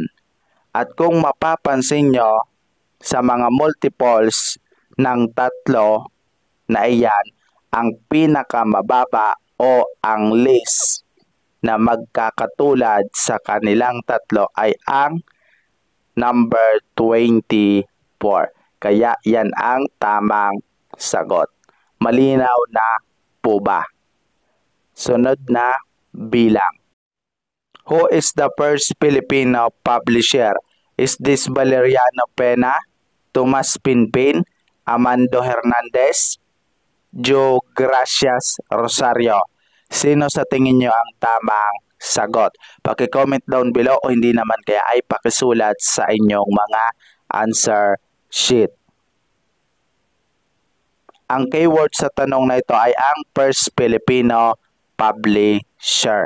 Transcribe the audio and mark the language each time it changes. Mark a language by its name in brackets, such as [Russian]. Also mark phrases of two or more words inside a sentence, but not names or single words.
[Filipino] At kung mapapansin nyo, sa mga multiples ng 3 na iyan, ang pinakamababa o ang least na magkakatulad sa kanilang 3 ay ang number 24. Kaya yan ang tamang sagot. Malinaw na po ba? Sunod na bilang. [English] Who is the first Filipino publisher? Is this Valeriano Pena, Tomas Pinpin, Amando Hernandez, Joe Gracias Rosario? [Filipino] Sino sa tingin nyo ang tamang sagot. Paki- [English] comment down below [Filipino] o hindi naman kaya ay pakisulat sa inyong mga [English] answer sheet. [Filipino] Ang keyword sa tanong na ito ay ang [English] first Filipino publisher.